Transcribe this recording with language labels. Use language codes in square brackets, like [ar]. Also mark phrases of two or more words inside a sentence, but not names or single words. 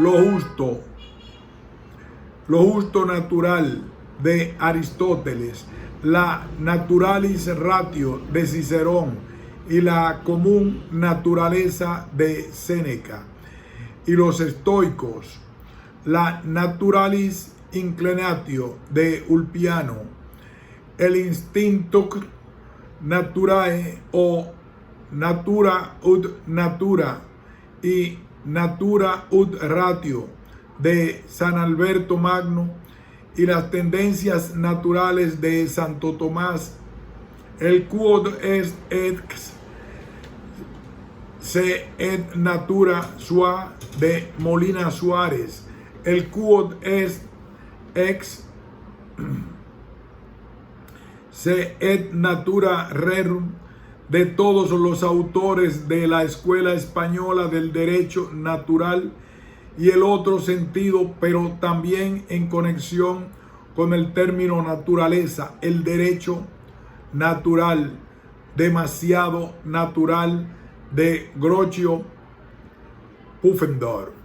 [es] Lo justo natural de Aristóteles, la [la] naturalis ratio [es] de Cicerón y la común naturaleza de Séneca, y los estoicos, la naturalis inclinatio de Ulpiano, el [la] instinctus naturae [es] o [la] natura ut natura [es] y [la] natura ut ratio [es] de San Alberto Magno, y las tendencias naturales de Santo Tomás, el [la] quod est ex se et natura sua [es] de Molina Suárez, el quod est ex [la] se et natura rerum [es] de todos los autores de la escuela española del derecho natural, y el otro sentido, pero también en conexión con el término naturaleza, el derecho natural, demasiado natural, de Groucho Pufendorf.